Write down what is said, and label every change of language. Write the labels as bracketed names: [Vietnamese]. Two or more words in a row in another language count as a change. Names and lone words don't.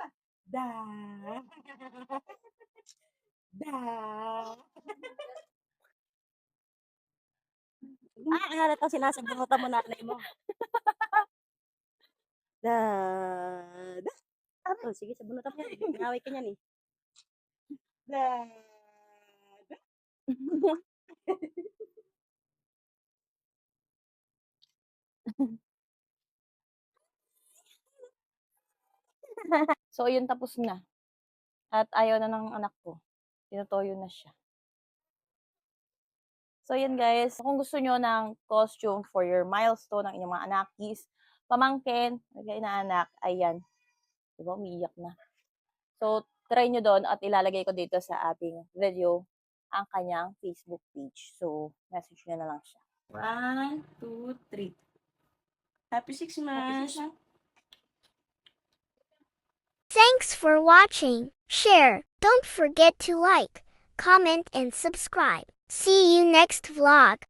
[Filipino] Da. Da. Ano na itong sinasabunutan mo nanay mo? Da, da. Oh, sige, sabunutan mo yan. Pinaway ka niyan eh. Da. Da. So, yun tapos na. At ayaw na ng anak ko. Tinutoyo na siya. So, yun guys. Kung gusto nyo ng [English] costume for your milestone [Filipino] ng inyong mga anakis, pamangkin, na anak, ayan. Diba, umiiyak na. So, try nyo doon at ilalagay ko dito sa ating video ang kanyang Facebook page. So, message nyo na lang siya. [English] 1, 2, 3. Happy 6 months. Thanks for watching. Share. Don't forget to like, comment, and subscribe. See you next vlog.